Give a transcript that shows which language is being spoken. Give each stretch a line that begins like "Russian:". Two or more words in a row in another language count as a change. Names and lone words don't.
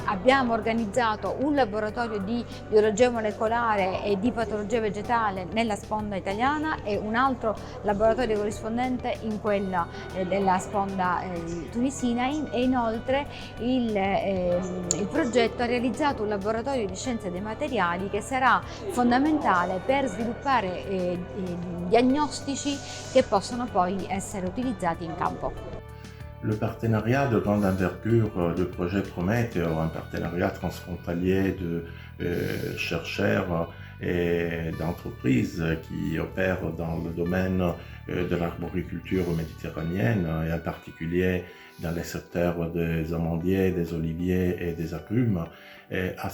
Italian: Abbiamo organizzato un laboratorio di biologia molecolare e di patologia vegetale nella sponda italiana e un altro laboratorio corrispondente in quella della sponda tunisina e inoltre il progetto ha realizzato un laboratorio di scienze dei materiali che sarà fondamentale per sviluppare diagnostici che possono poi essere utilizzati in campo.
French: Le partenariat de grande envergure du projet Prometeo, un partenariat transfrontalier de chercheurs et d'entreprises qui opèrent dans le domaine de l'arboriculture méditerranéenne et en particulier dans les secteurs des amandiers, des oliviers et des agrumes, a